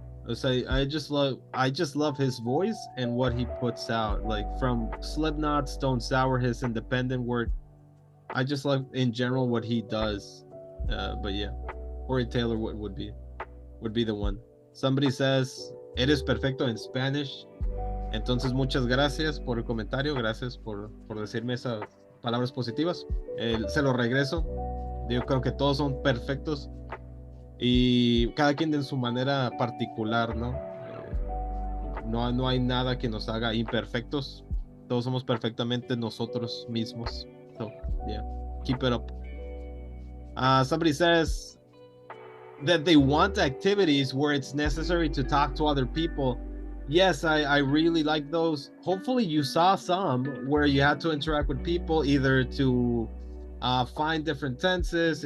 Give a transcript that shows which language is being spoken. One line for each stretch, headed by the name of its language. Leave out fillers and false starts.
English: I just love his voice and what he puts out. Like, from Slipknot, Stone Sour, his independent work. I just love in general what he does. But yeah, Corey Taylor would be the one. Somebody says,
Spanish: eres perfecto
English: en Spanish.
Spanish: Entonces, muchas gracias por el comentario. Gracias por decirme esas palabras positivas. Se lo regreso. Yo creo que todos son perfectos. Y cada quien en su manera particular, ¿no? No hay nada que nos haga imperfectos. Todos somos perfectamente nosotros mismos.
English: So, yeah, keep it up. Somebody says that they want activities where it's necessary to talk to other people. Yes, I really like those. Hopefully you saw some where you had to interact with people, either to find different tenses.